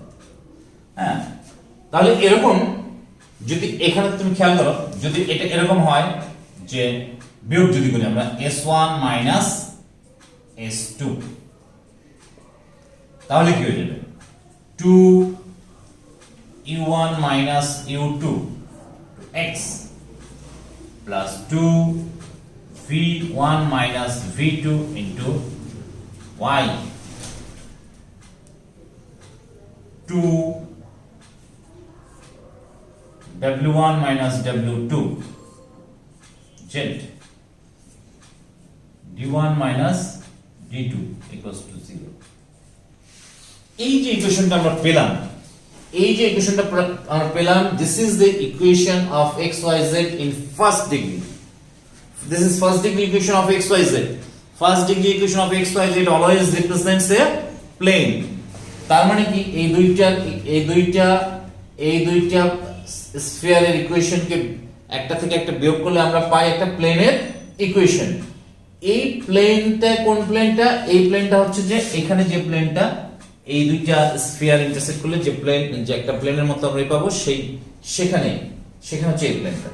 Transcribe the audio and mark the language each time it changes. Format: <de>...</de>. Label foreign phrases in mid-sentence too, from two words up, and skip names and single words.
<bn>হ্যাঁ, তাহলে এরকম যদি এখানে তুমি খেয়াল করো, যদি এটা এরকম হয় যে বিয়োগ যদি করি আমরা</bn> <en>s1 minus s2,</en> <bn>তাহলে কি হয়ে যাবে?</bn> <en>2u1 minus u2 x plus 2v1 minus v2 into y, 2w1 minus w2 z, d1 minus d2 equals to 0.</en> <bn>এই যে ইকুয়েশনটা আমরা পেলাম,</bn> <en>this is the equation of xyz in first degree. This is first degree equation of xyz. First degree equation of xyz always represents a plane.</en> <bn>তার মানে কি এই দুইটা স্ফিয়ারের ইকুয়েশনকে একটা থেকে একটা বিয়োগ করলে আমরা পাই একটা প্লেনের ইকুয়েশন। এই প্লেনটা কোন প্লেনটা? এই প্লেনটা হচ্ছে যে এখানে যে প্লেনটা, এই দুইটা স্ফিয়ার ইন্টারসেক্ট করলে যে প্লেন, যে একটা প্লেনের মতো আমরা পাবো, সেখানে সেখানে হচ্ছে এই প্লেনটা।</bn>